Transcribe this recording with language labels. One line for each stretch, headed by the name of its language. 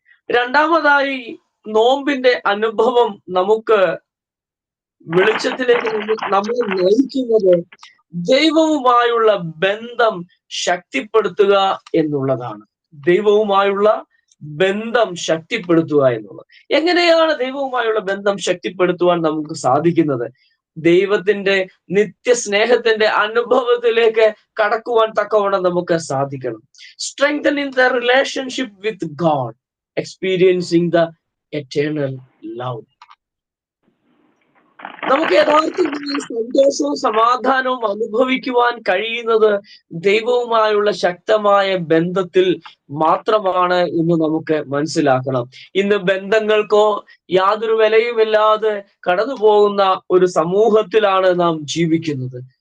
Malayalam: രണ്ടാമതായി നോമ്പിന്റെ അനുഭവം നമുക്ക് വെളിച്ചത്തിലേക്ക് നമ്മളെ നയിക്കുന്നത് ദൈവവുമായുള്ള ബന്ധം ശക്തിപ്പെടുത്തുക എന്നുള്ളതാണ്. ദൈവവുമായുള്ള ബന്ധം ശക്തിപ്പെടുത്തുക എന്നുള്ളത്. എങ്ങനെയാണ് ദൈവവുമായുള്ള ബന്ധം ശക്തിപ്പെടുത്തുവാൻ നമുക്ക് സാധിക്കുന്നത്? ദൈവത്തിന്റെ നിത്യസ്നേഹത്തിന്റെ അനുഭവത്തിലേക്ക് കടക്കുവാൻ തക്കവണ്ണം നമുക്ക് സാധിക്കണം.
English: Strengthening the relationship with God, experiencing the eternal love.
Malayalam: നമുക്ക് യഥാർത്ഥമായ സന്തോഷവും സമാധാനവും അനുഭവിക്കുവാൻ കഴിയുന്നത് ദൈവവുമായുള്ള ശക്തമായ ബന്ധത്തിൽ മാത്രമാണ് എന്ന് നമുക്ക് മനസ്സിലാക്കണം. ഇന്ന് ബന്ധങ്ങൾക്കോ യാതൊരു വിലയുമില്ലാതെ കടന്നു പോകുന്ന ഒരു സമൂഹത്തിലാണ് നാം ജീവിക്കുന്നത്.